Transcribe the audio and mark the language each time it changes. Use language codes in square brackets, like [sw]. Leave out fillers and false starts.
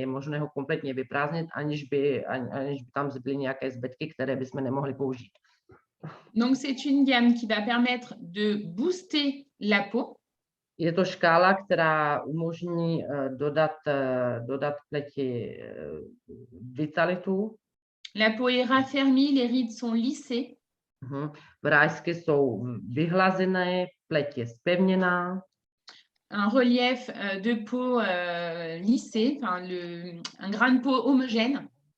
[cs] Je možné ho kompletně vyprázdnit, aniž by tam zbyly nějaké zbytky, které bychom nemohli použít. [fr] Donc, c'est une gamme qui va permettre de booster la peau. [cs] Je to škála, která umožní dodat pleti vitalitu. [fr] La peau est raffermie, les rides sont lissées. [cs] Vrásky jsou vyhlazené, pleť je zpevněná. [fr] Un relief de peau lissé, un grain de peau homogène.